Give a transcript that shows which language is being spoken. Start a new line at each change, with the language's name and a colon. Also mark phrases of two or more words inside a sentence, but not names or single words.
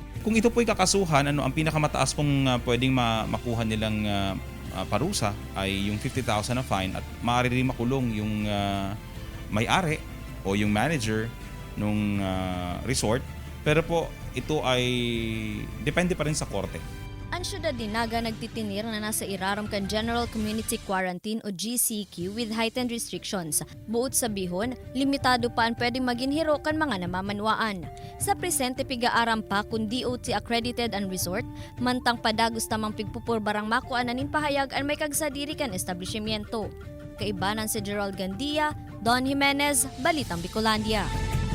Filipino: Kung ito po'y kakasuhan, ang pinakamataas pong pwedeng makuha nilang parusa ay yung 50,000 na fine at maaari rin makulong yung may-ari o yung manager nung resort, pero po ito ay depende pa rin sa korte.
Bikol: Ang syudad ni Naga nagtitinir na nasa iraram kan
English: General Community Quarantine
Bikol: o GCQ
English: with heightened restrictions.
Bikol: Buot sa bihon, limitado pa ang pwedeng maginhiro kan mga namamanwaan. Sa presente pigaaram pa kung DOT accredited ang resort, mantang padagos tamang pigpupurbarang makuanan nin pahayag ang may kagsadiri kan establishmento. Kaibanan si Gerald Gandia, Don Jimenez, Balitang Bicolandia.